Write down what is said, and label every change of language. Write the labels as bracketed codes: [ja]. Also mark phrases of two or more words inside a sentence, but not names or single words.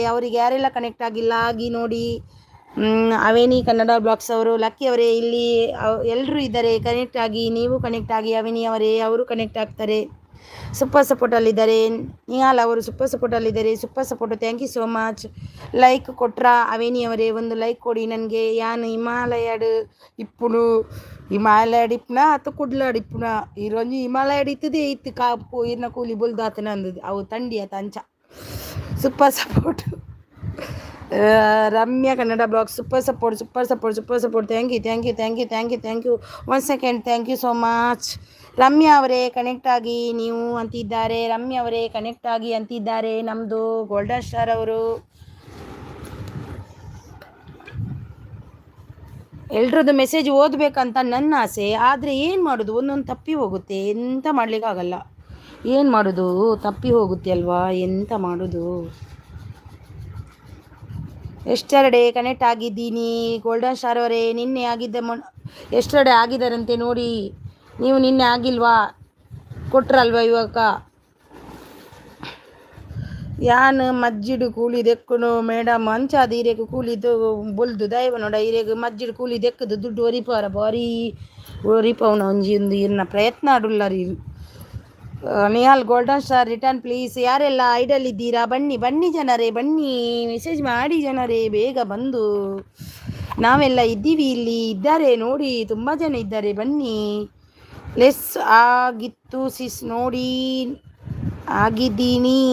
[kn] ಅವರಿಗೆ ಯಾರೆಲ್ಲ ಕನೆಕ್ಟ್ ಆಗಿಲ್ಲ ಆಗಿ ನೋಡಿ. ಅವೇನಿ ಕನ್ನಡ ಬ್ಲಾಗ್ಸ್ ಅವರು ಲಕ್ಕಿ ಅವರೇ ಇಲ್ಲಿ ಎಲ್ಲರೂ ಇದ್ದಾರೆ. ಕನೆಕ್ಟ್ ಆಗಿ, ನೀವು ಕನೆಕ್ಟ್ ಆಗಿ. ಅವೇನಿ ಅವರೇ ಅವರು ಕನೆಕ್ಟ್ ಆಗ್ತಾರೆ. ಸೂಪರ್ ಸಪೋರ್ಟಲ್ಲಿದ್ದಾರೆ. ನಿಹಾಲ್ ಅವರು ಸೂಪರ್ ಸಪೋರ್ಟಲ್ಲಿದ್ದಾರೆ. [en] super support. thank you so much. [kn] ಲೈಕ್ ಕೊಟ್ರಾ ಅವೇನಿ ಅವರೇ? ಒಂದು ಲೈಕ್ ಕೊಡಿ ನನಗೆ. [tcy] ಯಾನು ಹಿಮಾಲಯಡ್ ಇಪ್ಪುನ ಅತ್ತು ಕುಡ್ಲಾಡ್ ಇಪ್ಪುನ ಈರೊಂಜಿ ಹಿಮಾಲಯಡ್ ಇತ್ತದೇ ಇತ್ತು ಕಾಪು ಇರ್ನ ಕೂಲಿ ಬುಲ್ದಾತನ ಅಂದದು ಅವು ತಂಡಿ ಆತ ಅಂಚ. [en] Super support. Ramya Kannada Blog super support. Thank you 1 second. Thank you so much. [kn] ರಮ್ಯಾ ಅವರೇ ಕನೆಕ್ಟ್ ಆಗಿ ನೀವು ಅಂತಿದ್ದಾರೆ. ರಮ್ಯಾ ಅವರೇ ಕನೆಕ್ಟ್ ಆಗಿ ಅಂತಿದ್ದಾರೆ. ನಮ್ಮದು ಗೋಲ್ಡನ್ ಸ್ಟಾರ್ ಅವರು ಎಲ್ರದ್ದು ಮೆಸೇಜ್ ಓದಬೇಕಂತ ನನ್ನ ಆಸೆ. ಆದರೆ ಏನು ಮಾಡೋದು, ಒಂದೊಂದು ತಪ್ಪಿ ಹೋಗುತ್ತೆ. ಎಂತ ಮಾಡಲಿಕ್ಕಾಗಲ್ಲ. ಏನು ಮಾಡೋದು, ತಪ್ಪಿ ಹೋಗುತ್ತೆ ಅಲ್ವಾ, ಎಂತ ಮಾಡೋದು. ಎಷ್ಟರಡೆ ಕನೆಕ್ಟ್ ಆಗಿದ್ದೀನಿ. ಗೋಲ್ಡನ್ ಸ್ಟಾರ್ ಅವರೇ ನಿನ್ನೆ ಎಷ್ಟರಡೆ ಆಗಿದ್ದಾರಂತೆ ನೋಡಿ. ನೀವು ನಿನ್ನೆ ಆಗಿಲ್ವಾ? ಕೊಟ್ರಲ್ವ ಇವಾಗ? [tcy] ಯಾನ್ ಮಜ್ಜಿಡು ಕೂಲಿ ದೆಕ್ಕನು ಮೇಡಮ್ ಅಂಚಾದ ಇರೇಗ ಕೂಲಿದು ಬೊಲ್ದು ದೈವ ನೋಡ ಇರೇಗ ಮಜ್ಜಿಡು ಕೂಲಿ ದೆಕ್ಕದು ದುಡ್ಡು ಒರಿಪಾರ ಬಾರಿ ಒರಿಪವನ ಒಂಜಿ ಒಂದು ಇರ್ನ ಪ್ರಯತ್ನ ಆಡುಲ್ಲಾರಿ. [en] Nihal Golden Star return please. [kn] ಯಾರೆಲ್ಲ ಐಡಲ್ಲಿದ್ದೀರಾ ಬನ್ನಿ ಜನರೇ, ಬನ್ನಿ ಮೆಸೇಜ್ ಮಾಡಿ ಜನರೇ, ಬೇಗ ಬಂದು. ನಾವೆಲ್ಲ ಇದ್ದೀವಿ, ಇಲ್ಲಿ ಇದ್ದಾರೆ ನೋಡಿ, ತುಂಬ ಜನ ಇದ್ದಾರೆ, ಬನ್ನಿ. ಲೆಸ್ ಆಗಿತ್ತು ಸಿಸ್ ನೋಡಿ, ಆಗಿದ್ದೀನಿ.